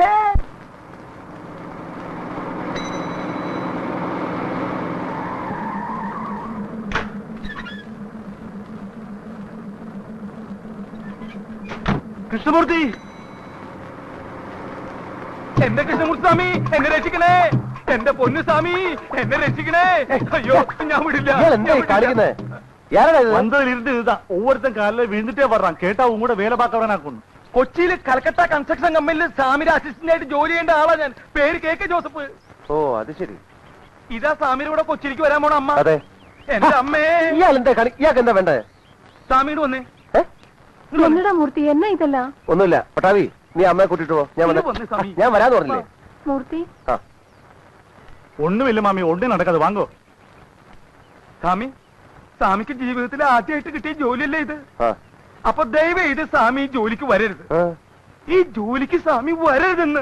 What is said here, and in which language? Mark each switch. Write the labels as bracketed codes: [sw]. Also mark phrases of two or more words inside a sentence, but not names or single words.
[ml] കൃഷ്ണമൂർത്തി, എന്റെ കൃഷ്ണമൂർത്തി സ്വാമി എന്നെ രക്ഷിക്കണേ. എന്റെ പൊന്നു സ്വാമി എന്നെ രക്ഷിക്കണേ. അയ്യോ ഞാൻ വിടില്ല. [ta] வந்ததிலிருந்து இதுதான். ஒவ்வொருத்தன் காலையில விழுந்துட்டே வர்றான். கேட்டா உங்க கூட வேலை பார்க்கறவனாக்கும். [ml] കൊച്ചിയില് കൽക്കട്ട കൺസ്ട്രക്ഷൻ കമ്പനിയിൽ സ്വാമിയുടെ അസിസ്റ്റന്റ് ആയിട്ട് ജോലി ചെയ്യേണ്ട ആളാ ഞാൻ. പേര് KK ജോസഫ്. ഓ അത് ശരി. ഇതാ സ്വാമിയുടെ കൂടെ കൊച്ചിയിലേക്ക് വരാൻ പോണ അമ്മ. അതെ. എന്റെ അമ്മേ. ഇയാൾക്ക് എന്താ വേണ്ടേ? സ്വാമിയോട് വന്നേ. [ta] என்னடா மூர்த்தி, என்ன இதெல்லாம்? [ml] ഒന്നുമില്ല. പട്ടാവി, നീ അമ്മയെ കൂട്ടിട്ട് പോ. ഞാൻ വരാന്ന് പറഞ്ഞില്ലേ? മൂർത്തി, ഒന്നുമില്ല മാമി, ഒന്നും നടക്കാതെ വാങ്ങോ. സ്വാമി, സ്വാമിക്ക് ജീവിതത്തിൽ ആദ്യമായിട്ട് കിട്ടിയ ജോലിയല്ലേ ഇത്? അപ്പൊ ദയവ് ഇത് സ്വാമി ജോലിക്ക് വരരുത്. ഈ ജോലിക്ക് സ്വാമി വരരുതെന്ന്.